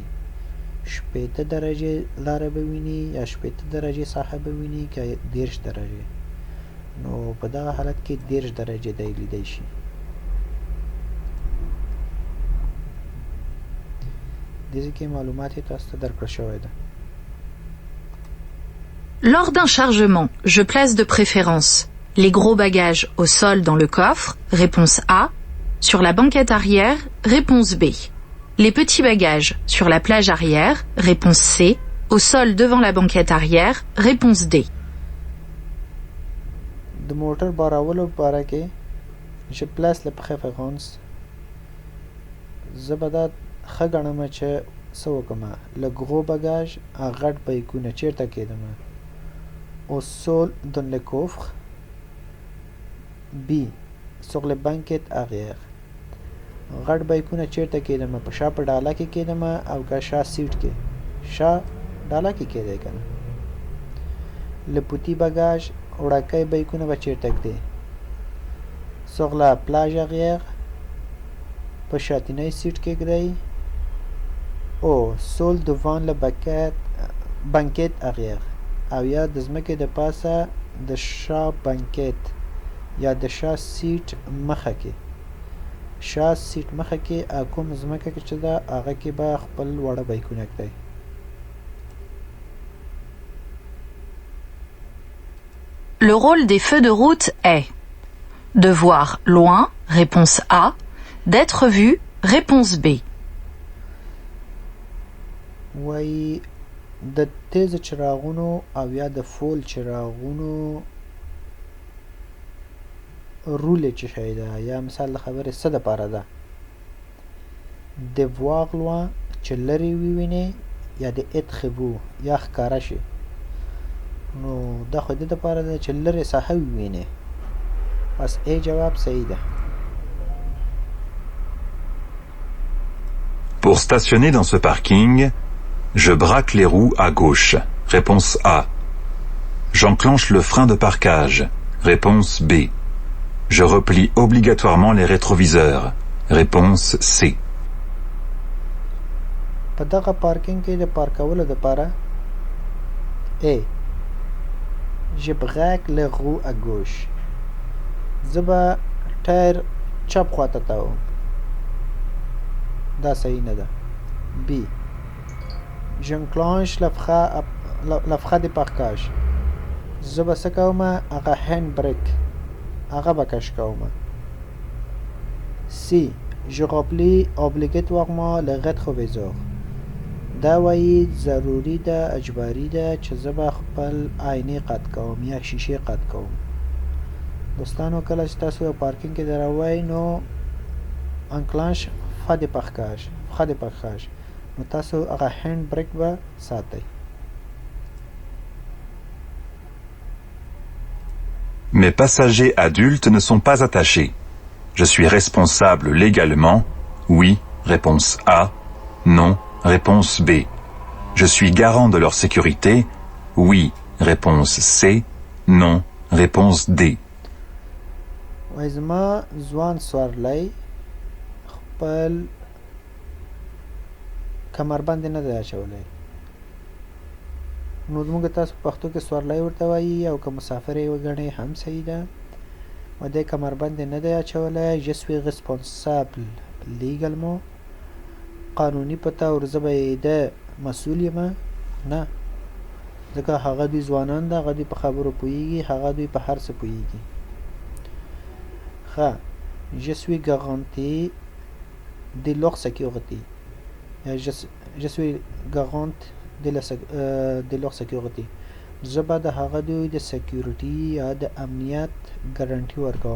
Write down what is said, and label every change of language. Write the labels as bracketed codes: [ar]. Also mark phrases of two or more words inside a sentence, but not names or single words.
[ps] 80 درجې لاره به ویني یا 80 درجې ساحه به ویني که 30 درجې. نو په دغه حالت کې 10 درجې دی لیدی شي. دې کې معلومات یې تاسو ته درکړل شوی ده. [fr] Lors d'un chargement, je place de préférence les gros bagages au sol dans le coffre, réponse A, sur la banquette arrière, réponse B. Les petits bagages sur la plage arrière, réponse C, au sol devant la banquette arrière, réponse D. [ps] د موټر بارولو لپاره کې [fr] je place la préférence [ps] زه به دا ښه ګڼم چې څه وکړم [fr] le gros bagage [ps] غټ بیکونه چیرته کېږدم [fr] au sol dans le coffre B sur les banquettes arrière [ps] غټ بیکونه چیرته کېږدم په شا په ډاله کې کېږدم او که شا سیټ کې شا ډاله کې کېدی که نه [fr] le petit bagage [ps] وړاکی بیکونه به چیرته ږدي sur [fr] la plage arrière [ps] په شاتنی سیټ کې ږدئ او [fr] sol devant le banquette arrière [ps] او یا د ځمکې د پاسه د شا بانکیټ یا د شا سیټ مخه کې شا سیټ مخه کې او کوم ځمکه کې چې ده هغه کې به خپل وړه بیکونه ږدئ. [fr] Le rôle des feux de route est de voir loin, réponse A, d'être vu, réponse B. [ps] وایي د تیز چراغونو او یا د فول چراغونو رول چې شی ده یا مثال د خبرې څه دپاره ده د [fr] voir loin [ps] چې لرې ووینې یا د [fr] être vu [ps] یا ښکاره شي نو دا خو دې دپاره ده چې لرې ساحه ووینې بس ای جواب صحیح ده. [fr] Pour stationner dans ce parking, je braque les roues à gauche. Réponse A. J'enclenche le frein de parquage. Réponse B. Je replie obligatoirement les rétroviseurs. Réponse C. [ps] په دغه پارکینګ کې د پارکولو دپاره A. [fr] Je braque les roues à gauche. [ps] زه به ټایر چپ خواته تاوم دا صحیح نه ده. [fr] B. J'enclenche le frein de parquage. [ps] زه به څه کوم هغه هینډ بریک هغه به کش کوم. [fr] C. Je replie obligatoirement les rétroviseurs. [ps] دا وایي ضروري ده اجباري ده چې زه به خپل آینې قط کوم یا شیشې قط کوم. دوستانو کله چې تاسو په پارکینګ کې دروئ نو [fr] enclenche frein de parquage [ps] نو تاسو هغه هینډ بریک به ساتئ. [fr] Mes passagers adultes ne sont pas attachés. Je suis responsable légalement. Oui, réponse A. Non, réponse B. Je suis garant de leur sécurité. Oui, réponse C. Non, réponse D. [ps] وایي زما ځوان سوارلی خپل کمربند نه دی اچولی نو زموږ تاسو په پښتو کې سوارلی ورته وایي او که مسافر یې وګڼئ هم صحیح ده و دی کمربند نه دی اچولی. [fr] je suis responsable légalement [ps] قانوني په طور زه به یې د مسؤول یم نه ځکه هغه دوی ځوانان ده هغه دوی په خبرو پوهیږي هغه دوی په هر څه پوهیږي. [fr] Je suis garanti de leur sécurité. Je suis garante de leur sécurité. [ps] زه به د هغه دوی د سکیورټي یا د امنیت ګارانټي ورکوم.